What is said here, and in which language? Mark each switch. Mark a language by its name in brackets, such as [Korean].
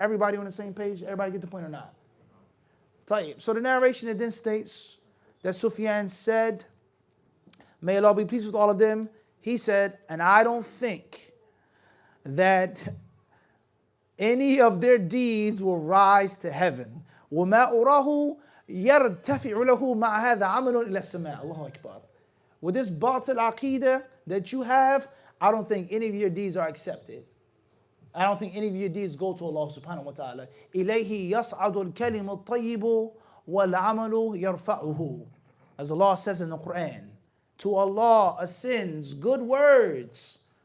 [English] Everybody on the same page? Everybody get the point or not? So the narration, it then states that Sufyan said, may Allah be pleased with all of them, he said, and I don't think that any of their deeds will rise to heaven. [Arabic] وَمَا أُرَاهُ يَرْتَفِعُ لَهُ مَعَ هَذَا عَمَلٌ إِلَى السَّمَاءِ Allahu Akbar. [English] With this batil aqidah that you have, I don't think any of your deeds are accepted. I don't think any of your deeds go to Allah subhanahu wa ta'ala. [Arabic] إِلَيْهِ يَصْعَدُ الْكَلِمُ الطَّيِّبُ وَالْعَمَلُ يَرْفَعُهُ. [English] As Allah says in the Quran, to Allah ascends good words.